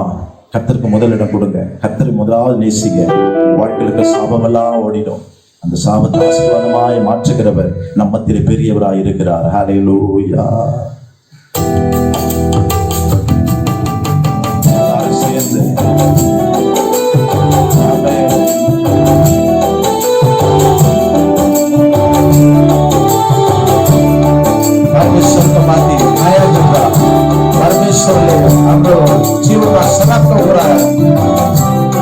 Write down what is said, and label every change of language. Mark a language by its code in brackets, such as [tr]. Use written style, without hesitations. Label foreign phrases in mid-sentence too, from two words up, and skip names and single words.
[ta] கர்த்தருக்கு முதலிடம் கொடுங்க. கர்த்தரை முதலாவது நேசிங்க. வாழ்க்கையிலுக்கு சாபமெல்லாம் ஓடிடும். அந்த சாபத்தை ஆசீர்வாதமாய் மாற்றுகிறவர் நம் மத்தியிலே பெரியவராய் இருக்கிறார். ஹல்லேலூயா. சேர்ந்து [ne] परमेश्वरको माथि माया गर्दा परमेश्वरले हाम्रो जीवनमा समाप्त कुरा